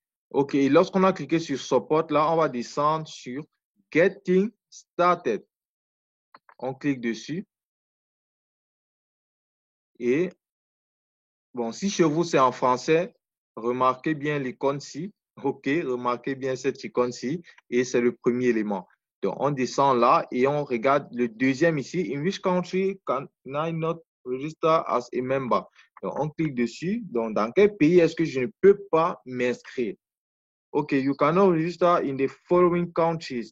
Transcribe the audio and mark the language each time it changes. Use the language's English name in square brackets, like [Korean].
[French] OK, lorsqu'on a cliqué sur Support, là, on va descendre sur Getting Started. On clique dessus. Et bon, si chez vous, c'est en français, remarquez bien l'icône-ci. OK, remarquez bien cette icône-ci. Et c'est le premier élément. Donc, on descend là et on regarde le deuxième ici. [English] In which country can I not register as a member? [French] Donc, on clique dessus. Donc, dans quel pays est-ce que je ne peux pas m'inscrire? [English] OK, you cannot register in the following countries.